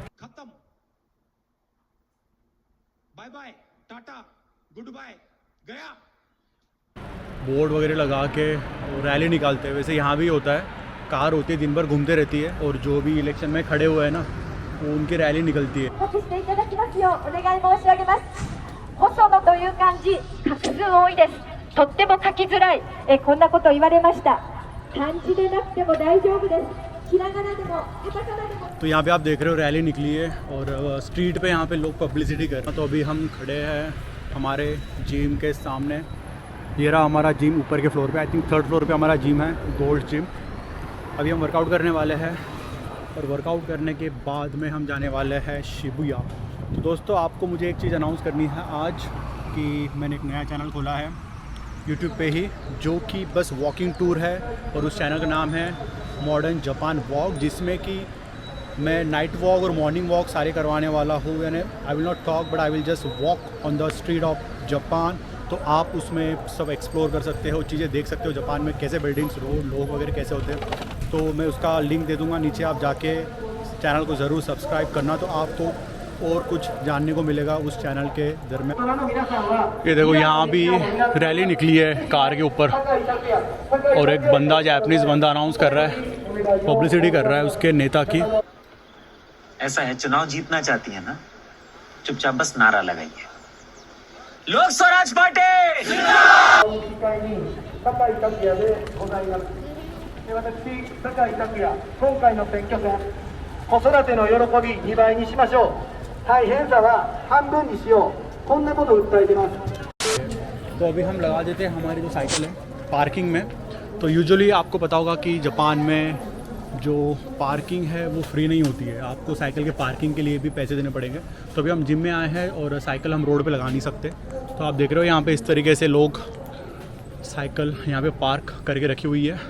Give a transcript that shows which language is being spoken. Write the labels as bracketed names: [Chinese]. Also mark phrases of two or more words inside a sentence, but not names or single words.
[Hindi] खत्म, [English] bye bye, tata, good bye, [Hindi] गया। बोर्ड वगैरह लगा के रैली निकालते हैं। वैसे यहाँ भी होता है, कार होती है दिन भर घूमते रहती है और जो भी इलेक्शन में खड़े हुए हैं ना वो उनकी रैली निकलती है। [Japanese] 細野という漢字、画数多いです。とっても書きづらい。こんなこと言われました。漢字でなくても大丈夫です。ひらがなでもカタカナでも。 [Hindi] तो यहाँ पे आप देख रहे हो रैली निकली है और स्ट्रीट पे यहाँ पे लोग पब्लिसिटी कर रहे हैं। तो अभी हम खड़े हैं हमारे जिम के सामने। ये रहा हमारा जिम ऊपर के फ्लोर पे, [English] I think [Hindi] 3rd फ्लोर पे हमारा जिम है, गोल्ड जिम। अभी हम वर्कआउट करने वाले हैं और वर्कआउट करने के बाद में हम जाने वाले हैं शिबुया। तो दोस्तों आपको मुझे एक चीज़ अनाउंस करनी है आज कि मैंने एक नया चैनल खोला है यूट्यूब पे ही, जो कि बस वॉकिंग टूर है और उस चैनल का नाम है मॉडर्न जापान वॉक, जिसमें कि मैं [English] night walk [Hindi] और [English] morning walk [Hindi] सारे करवाने वाला हूँ। [English] यानी I will not talk but I will just walk on the street of Japan. [Hindi] तो आप उसमें सब एक्सप्लोर कर सकते हो, चीज़ें देख सकते हो जापान में कैसे बिल्डिंग्स, रोड, लोग वगैरह कैसे होते हैं। तो मैं उसका लिंक दे दूँगा नीचे, आप जाके चैनल को ज़रूर सब्सक्राइब करना, तो आपको और कुछ जानने को मिलेगा उस चैनल के दरमियान। ये देखो यहाँ भी रैली निकली है कार के ऊपर और एक बंदा, जापानीज़ बंदा अनाउंस कर रहा है, पब्लिसिटी कर रहा है उसके नेता की। ऐसा है, चुनाव जीतना चाहती है ना, चुपचाप बस नारा लगाइए, लोक स्वराज पार्टी। [Japanese] 今回の選挙戦、子育ての喜び2倍にしましょう。大変さは半分にしよう。こんなことを訴えてます。 [Hindi] तो अभी हम लगा देते हैं हमारी जो साइकिल है पार्किंग में। तो यूजुअली आपको पता होगा कि जापान में जो पार्किंग है वो फ्री नहीं होती है, आपको साइकिल के पार्किंग के लिए भी पैसे देने पड़ेंगे। तो अभी हम जिम में आए हैं और साइकिल हम रोड पे लगा नहीं सकते। तो आप देख रहे हो यहाँ पे इस तरीके से लोग साइकिल यहाँ पे पार्क करके रखी हुई है।